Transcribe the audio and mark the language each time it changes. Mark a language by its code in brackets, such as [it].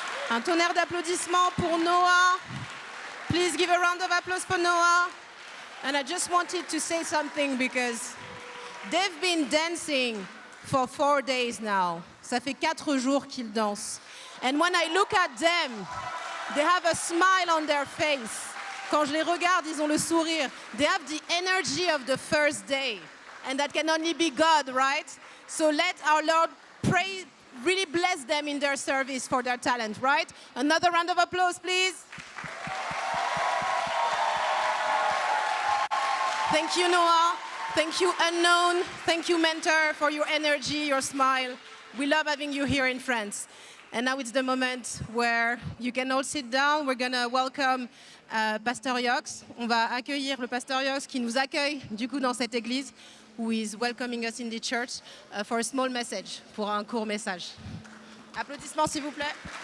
[fr] Un tonnerre d'applaudissements pour Noah. [en] Please give a round of applause for Noah. And I just wanted to say something because they've been dancing for 4 days now. [fr] Ça fait 4 jours qu'ils dansent. [en] And when I look at them, they have a smile on their face. [fr] Quand je les regarde, ils ont le sourire. [en] They have the energy of the first day. And that can only be God, right? So let our Lord pray, really bless them in their service for their talent, right? Another round of applause, please. Thank you, Noah. Thank you, Unknown. Thank you, Mentor, for your energy, your smile. We love having you here in France. And now it's the moment where you can all sit down. We're going to welcome Pasteur Yox. [fr] On va accueillir le Pasteur Yox qui nous accueille du coup dans cette église, [en] who is welcoming us in the church for a small message, [fr] pour un court message. Applaudissements s'il vous plaît.